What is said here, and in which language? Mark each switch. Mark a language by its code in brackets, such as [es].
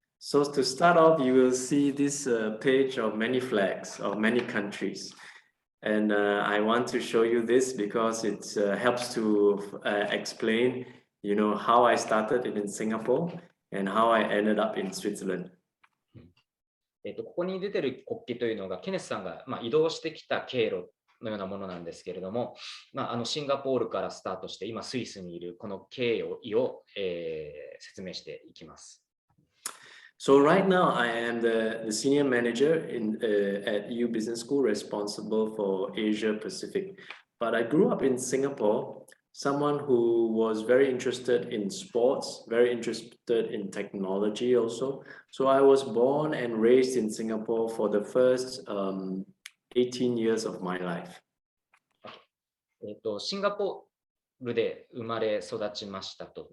[en] So to start off, you will see this page of many flags of many countries. And I want to show you this because it helps to explain, how I started in Singapore and how I ended up in Switzerland. [ja] ここに出てる国旗というのがケネスさんが、移動してきた経路のようなものなんですけれども、シンガポールからスタートして今スイスにいるこの経緯を、説明していきます。 [en] So right now I am the senior manager at EU Business School responsible for Asia Pacific. But I grew up in Singapore, someone who was very interested in sports, very interested in technology also. So I was born and raised in Singapore for the first 18 years of my life. [ja] シンガポールで生まれ育ちましたと。